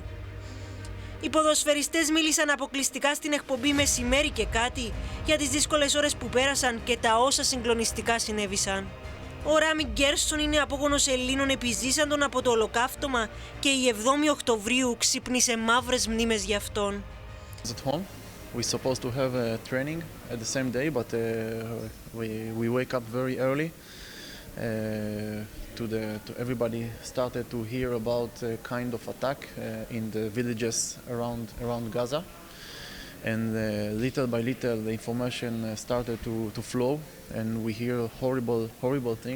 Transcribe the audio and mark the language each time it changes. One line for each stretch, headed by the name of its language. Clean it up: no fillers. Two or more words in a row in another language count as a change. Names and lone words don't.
Greek: Οι ποδοσφαιριστές μίλησαν αποκλειστικά στην εκπομπή «Μεσημέρι και κάτι» για τις δύσκολες ώρες που πέρασαν και τα όσα συγκλονιστικά συνέβησαν. Ο Ράμι Γκέρσον είναι απόγονος Ελλήνων επιζήσαντων από το ολοκαύτωμα και η 7η Οκτωβρίου ξύπνησε μαύρες μνήμες για αυτόν.
English: We supposed to have a training at the same day, but we wake up very early. Everybody started to hear about a kind of attack in the villages around Gaza, and little by little the information started to flow, and we hear horrible things.